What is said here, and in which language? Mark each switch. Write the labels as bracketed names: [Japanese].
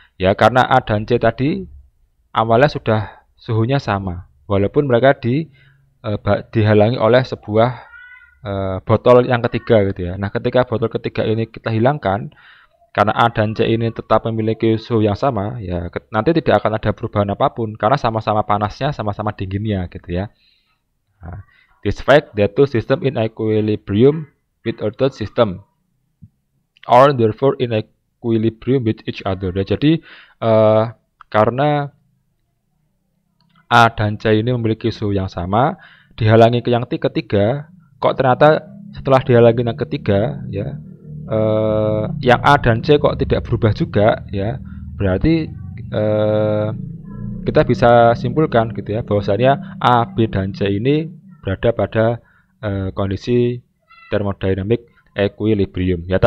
[Indonesian] Ya karena A dan C tadi awalnya sudah suhunya sama, walaupun mereka dihalangi oleh sebuah botol yang ketiga gitu ya. Nah, ketika botol ketiga ini kita hilangkan, karena A dan C ini tetap memiliki suhu yang sama, ya nanti tidak akan ada perubahan apapun karena sama-sama panasnya, sama-sama dinginnya gitu ya. [English] Nah, this fact that two system in equilibrium with a third system are therefore in equilibrium with each other. [Indonesian] Ya, jadi karena A dan C ini memiliki suhu yang sama, dihalangi ke yang ketiga, kok ternyata setelah dihalangi yang ketiga ya, yang A dan C kok tidak berubah juga ya, berarti kita bisa simpulkan gitu ya, bahwasanya A, B, dan C ini berada pada kondisi thermodynamic equilibrium ya.